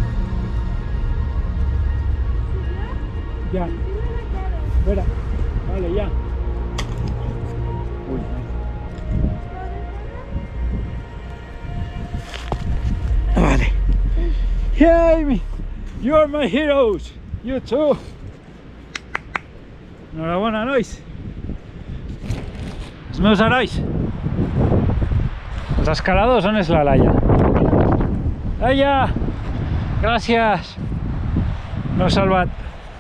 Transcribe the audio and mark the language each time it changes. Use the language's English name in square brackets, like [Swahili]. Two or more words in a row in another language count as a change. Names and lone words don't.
[Spanish] Ya. Espera. Vale, ya. Uy. Vale. [English] Yeah, Amy. You are my heroes. You too. [Catalan] Enhorabona, nois. Els meus herois. Els escaladors, on és la Laia? Laia! Gràcies! M'heu salvat.